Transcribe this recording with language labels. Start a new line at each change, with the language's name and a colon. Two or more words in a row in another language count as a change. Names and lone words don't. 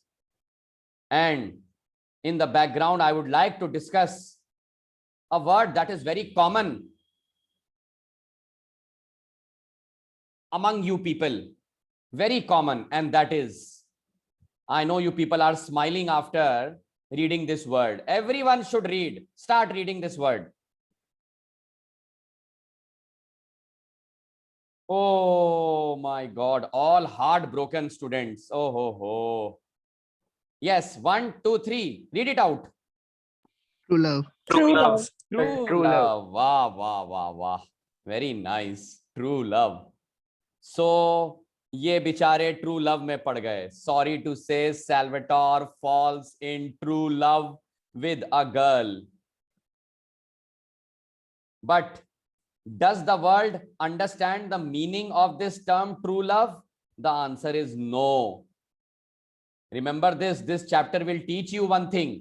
English: And in the background, I would like to discuss a word that is very common among you people, very common, and that is, I know you people are smiling after reading this word. Everyone should read. Start reading this word. Oh my God, all heartbroken students. Oh ho ho. Yes, 1, 2, 3. Read it out. True love. True love. True love. Wow, wow, wow, wow. Very nice. True love.
Hindi: So ये बेचारे
English: true love
Hindi: में पड़ गए.
English: Sorry to say, Salvator falls in true love with a girl. But does the world understand the meaning of this term true love? The answer is no. Remember this chapter will teach you one thing.